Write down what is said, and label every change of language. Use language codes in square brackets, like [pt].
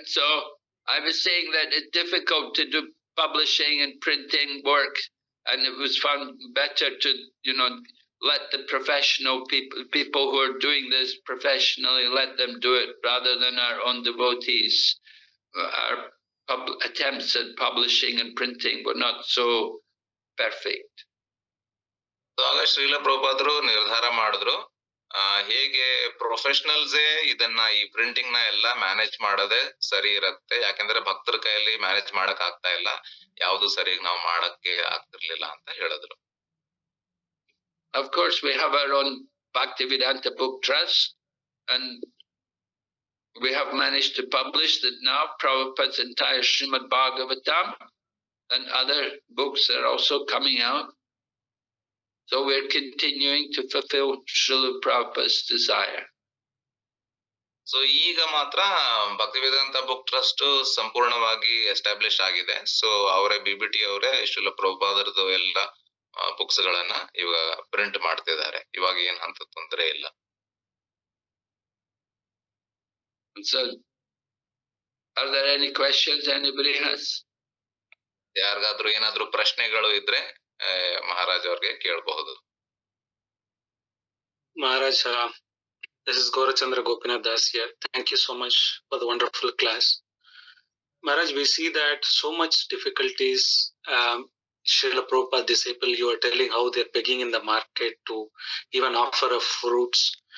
[en] So I was saying that it's difficult to do publishing and printing work, and it was found better to, let the professional people who are doing this professionally, let them do it rather than our own devotees. Our attempts at publishing and printing were not so perfect. [kn] So ಆಗ ಶ್ರೀಲ ಪ್ರಭುಪಾದರು ನಿರ್ಧಾರ ಮಾಡಿದ್ರು ಹೇಗೆ ಪ್ರೊಫೆಷನಲ್ಸೇ ಇದನ್ನ ಈ printing ನ ಎಲ್ಲ manage ಮಾಡೋದೇ ಸರಿ ಇರತ್ತೆ, ಯಾಕಂದ್ರೆ ಭಕ್ತರ ಕೈಯಲ್ಲಿ ಮ್ಯಾನೇಜ್ ಮಾಡಕ್ ಆಗ್ತಾ ಇಲ್ಲ, ಯಾವ್ದು ಸರಿಯಾಗಿ ನಾವು ಮಾಡಕ್ಕೆ ಆಗ್ತಿರ್ಲಿಲ್ಲ ಅಂತ ಹೇಳಿದ್ರು. [en] Of course, we have our own Bhaktivedanta Book Trust, and we have managed to publish that now. Prabhupada's entire Srimad Bhagavatam and other books are also coming out. So we're continuing to fulfill Srila Prabhupada's desire. [kn] So ಈಗ ಮಾತ್ರ Bhaktivedanta book trust ಸಂಪೂರ್ಣವಾಗಿ establish ಆಗಿದೆ. So ಅವರೇ BBT ಅವರೇ ಶ್ರೀಲ ಪ್ರಭುಪಾದರದು ಎಲ್ಲ books ಗಳನ್ನ ಇವಾಗ print ಮಾಡ್ತಿದ್ದಾರೆ. ಇವಾಗ ಏನ್ ಅಂತ ತೊಂದರೆ ಇಲ್ಲ. [en] So, are there any questions anybody has? [kn] ಯಾರಿಗಾದ್ರೂ ಏನಾದ್ರೂ ಪ್ರಶ್ನೆಗಳು ಇದ್ರೆ ಮಹಾರಾಜ್ ಅವ್ರಿಗೆ ಕೇಳಬಹುದು. [en] Maharaj, this is Gaurachandra Gopinath Das here. Thank you so much for the wonderful class. Maharaj, we see that so much difficulties. Srila Prabhupada disciple, you are telling how they're begging in the market to even offer of fruits.